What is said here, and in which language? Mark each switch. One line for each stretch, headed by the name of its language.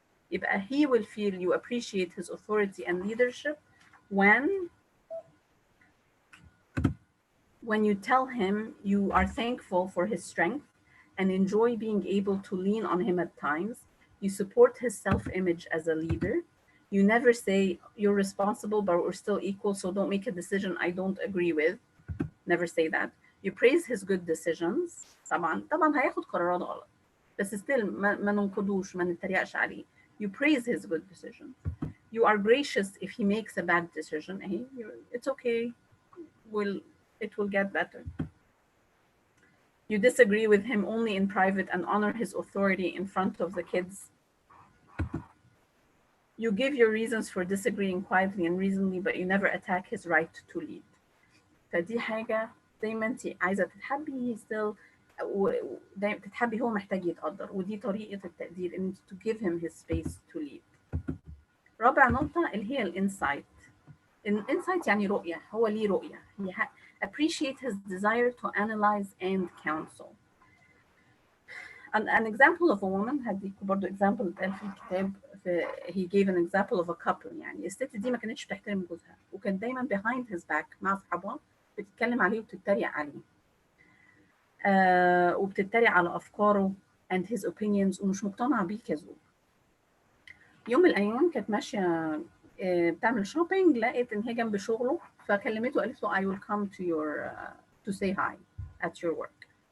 Arabic: يبقى
English: he will feel you appreciate his authority and leadership when you tell him you are thankful for his strength and enjoy being able to lean on him at times. You support his self-image as a leader. You never say you're responsible but we're still equal so don't make a decision I don't agree with. Never say that. You praise his good decisions.
Arabic: طبعا هياخد قرارات غلط بس
English: still
Arabic: ما ننقدوش ما نتريقش عليه.
English: You praise his good decisions. You are gracious if he makes a bad decision. It's okay. It will get better. You disagree with him only in private and honor his authority in front of the kids. You give your reasons for disagreeing quietly and reasonably, but you never attack his right to lead.
Arabic: فدي حاجة زي ما انت عايزة تتحبي
English: still
Arabic: تتحبي هو محتاج يتقدر ودي طريقة التقدير ان
English: to give him his space to lead.
Arabic: رابع نقطة اللي هي الانسايت. insight يعني رؤية، هو ليه رؤية.
English: he appreciate his desire to analyze and counsel. An example of a woman،
Arabic: هديكوا برضو
English: example
Arabic: اتقال في الكتاب،
English: he gave an example of a couple.
Arabic: يعني الست دي ما كانتش بتحترم جوزها، وكان دايما
English: behind his back
Arabic: مع اصحابها بتتكلم عليه وبتتريق عليه، وبتتريق على افكاره
English: and his opinions،
Arabic: ومش مقتنعه بيه كزوج. يوم من الايام كانت ماشيه بتعمل شوبينج، لقيت ان هي جنب شغله، فكلمته قالت له
English: I will come to your to say hi at your work.